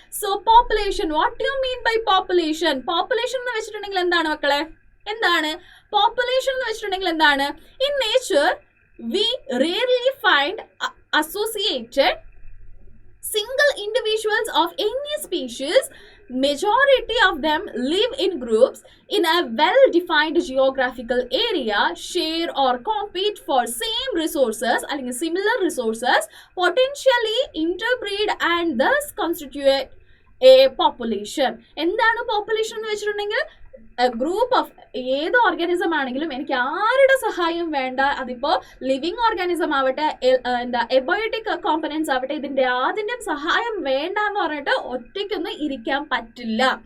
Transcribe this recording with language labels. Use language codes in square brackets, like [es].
[en] So population, what you mean by population? [ml] Population എന്ന് വെച്ചിട്ടുണ്ടെങ്കിൽ എന്താണ് മക്കളെ? എന്താണ് പോപ്പുലേഷൻ എന്ന് വെച്ചിട്ടുണ്ടെങ്കിൽ എന്താണ്? [en] In nature we rarely find associated single individuals of any species. Majority of them live in groups in a well-defined geographical area, share or compete for same resources [ml] അല്ലെങ്കിൽ [en] similar resources, potentially interbreed and thus constitute a population. [ml] എന്താണ് population എന്ന് വെച്ചിട്ടുണ്ടെങ്കിൽ group of ഏത് organism ആണെങ്കിലും എനിക്ക് ആരുടെ സഹായം വേണ്ട. അതിപ്പോ ലിവിങ് ഓർഗാനിസം ആവട്ടെ, എബയോട്ടിക് കോമ്പണൻസ് ആവട്ടെ, ഇതിന്റെ ആദ്യം സഹായം വേണ്ട എന്ന് പറഞ്ഞിട്ട് ഒറ്റയ്ക്കൊന്നും ഇരിക്കാൻ പറ്റില്ല.